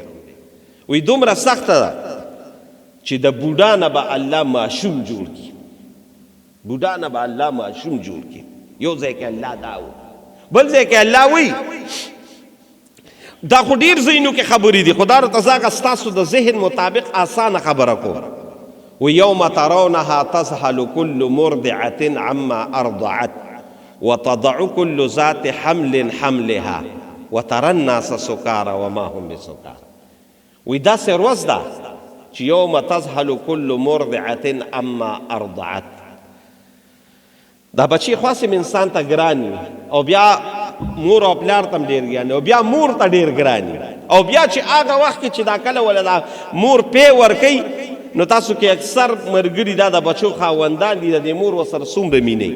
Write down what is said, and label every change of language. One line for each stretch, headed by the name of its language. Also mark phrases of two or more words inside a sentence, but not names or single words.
Pashto: وایي دومره سخته ده چې د بوډا نه به الله ماشوم جوړ کړي، بوډا نه به الله ماشوم جوړ کړي. یو ځای کې الله دا وایي، بل ځای کې الله وایي. دا خو ډېر ځایونو کې خبرې دي، خو دا راته زه هغه ستاسو د ذهن مطابق اسانه خبره کوم.
Arabic: ویوم ترونها تذهل كل مرضعة عما أرضعت وتضع كل ذات حمل حملها وترى الناس سكارى وما هم بسكارى.
Pashto: وی داسې ورځ ده چې
Arabic: یوم تذهل كل مرضعة عما أرضعت.
Pashto: دا بچی خاصم انسان ته ګران وي، او بیا مور او پلار ته هم ډېر ګران، او بیا مور ته ډېر ګران وي، او بیا چې هغه وخت کې چې دا کله ولا دا مور پی ورکوي، نو تاسو کې اکثر ملګري دا د بچو خاوندان دي، د دې مور ورسره څومره مینې.